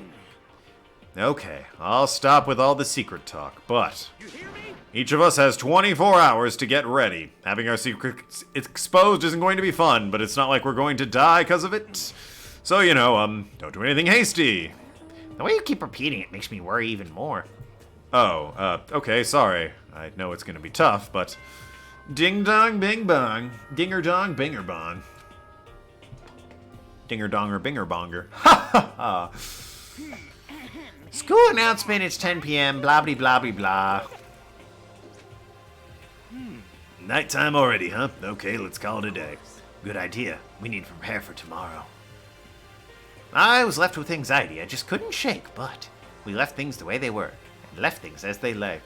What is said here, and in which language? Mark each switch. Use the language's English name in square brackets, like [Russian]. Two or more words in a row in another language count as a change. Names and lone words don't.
[English] Okay, I'll stop with all the secret talk, but each of us has 24 hours to get ready. Having our secrets exposed isn't going to be fun, but it's not like we're going to die because of it. So, you know, don't do anything hasty. The way you keep repeating it makes me worry even more. Oh, okay, sorry. I know it's going to be tough, but ding dong bing bong, dinger dong binger bong. Dinger donger binger bonger. Ha ha ha. School announcement, it's 10 p.m., blah blah blah blah blah. Nighttime already, huh? Okay, let's call it a day. Good idea. We need to prepare for tomorrow. I was left with anxiety I just couldn't shake, but we left things the way they were, and left things as they lay.